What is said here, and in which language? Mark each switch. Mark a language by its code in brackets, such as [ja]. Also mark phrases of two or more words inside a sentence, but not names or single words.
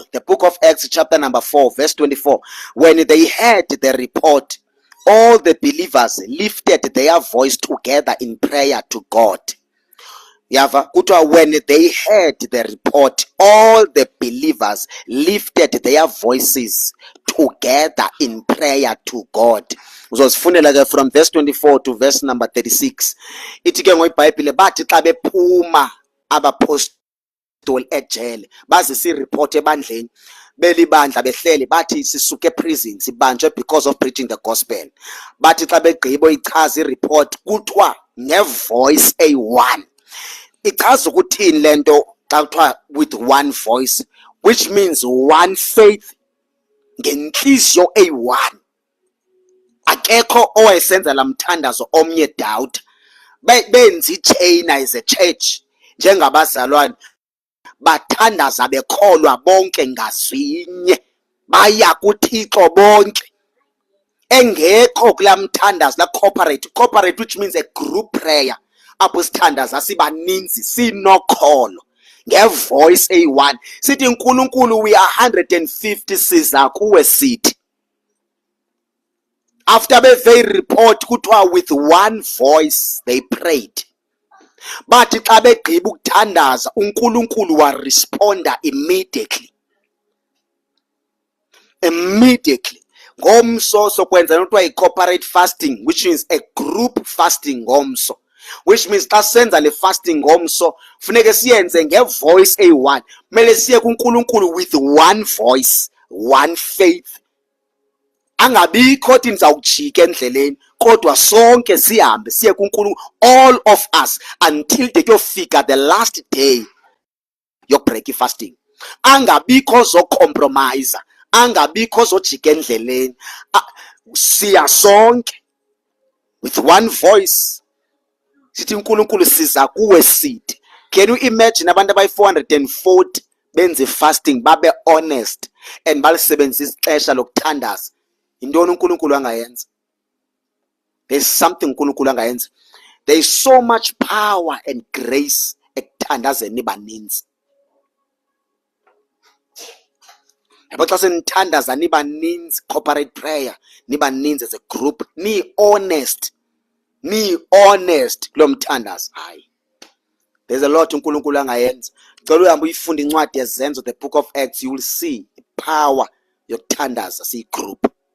[en] The book of Acts chapter number 4 verse 24. When they heard the report, all the believers lifted their voice together in prayer to God. When they heard the report, all the believers lifted their voices together in prayer to God. From verse 24 to verse number 36. [xh] Ithi ke ngoyiBhayibhile bathi xa bephuma abaphostoli ejele baze si-report ebandleni belibandla behleli bathi sisuke prison sibanjwe [en] because of preaching the gospel. [xh] Bathi xa begqibo ichaza i-report kuthiwa ngevoice eyi-1. Ichaza ukuthini lento xa kuthiwa [en] with one voice, which means one faith, [xh] ngenhliziyo eyi-1. Akekho owayesenza lamthandazo omnye doubt. Benza ichain [en] as a church [xh] njengabazalwane, bathandaza bekholwa bonke ngazinye, baya kuThixo bonke. Engekho kulaa mthandazo la corporate, [en] which means a group prayer, [xh] apho sithandaza sibaninzi sinokholo ngevoice eyi-1 sithi uNkulunkulu [en] we are 150 [xh] siza kuwe sithi. [en] After beve report kuthiwa with one voice they prayed. [xh] Bathi xa begqiba ukuthandaza uNkulunkulu waresponda immediately. Ngomso sokwenza nothiwa i- [en] corporate fasting, which means a group fasting [xh] ngomso, [en] which means [xh] xa senza le fasting ngomso funeke siyenze ngevoice eyi-1. Kumele siye kuNkulunkulu [en] with one voice, one faith. [xh] Angabikho othi ndizawujika endleleni, kodwa sonke sihambe siye kuNkulunkulu, [en] all of us, until [xh] de kuyofika [en] the last day yokubreak fasting. [xh] Angabikho zocompromise, angabikho zojika endleleni, siya sonke [en] with one voice [xh] sithi uNkulunkulu siza kuwe sithi. [en] Can you imagine [xh] abantu abayi-440 benze fasting babe [en] honest and [xh] balisebenzisa ixesha lokuthandaza? Yintoni uNkulunkulu angayenza? [en] There's something [xh] uNkulunkulu angayenza. [en] There is so much power and grace [xh] ekuthandazeni nibaninzi. Yabo xa senithandaza nibaninzi, [en] corporate prayer, nibaninzi as a group, [xh] ni-honest kulo mthandazo. Hayi, [en] there's a lot [xh] uNkulunkulu angayenza. Cela uhambe uyifunde incwadi yezenzo, [en] the book of Acts, you will see power [xh] yokuthandaza siyi-group.